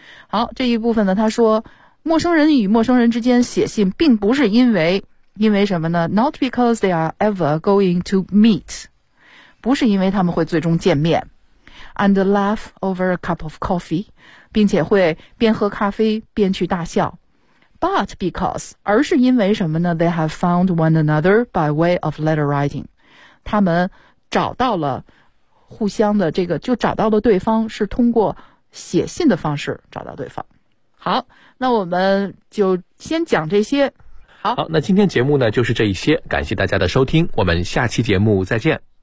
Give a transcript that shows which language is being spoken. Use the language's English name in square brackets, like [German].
[Chinese] 好，这一部分呢，他说陌生人与陌生人之间写信并不是因为什么呢 ? [English] Not because they are ever going to meet. [Chinese] 不是因为他们会最终见面。 [English] And laugh over a cup of coffee. [Chinese] 并且会边喝咖啡边去大笑。 [English] But because, [Chinese] 而是因为什么呢 [English] ?They have found one another by way of letter writing. [Chinese] 他们找到了互相的这个就找到了对方是通过写信的方式找到对方。好，那我们就先讲这些。好，那今天节目呢就是这一些，感谢大家的收听，我们下期节目再见。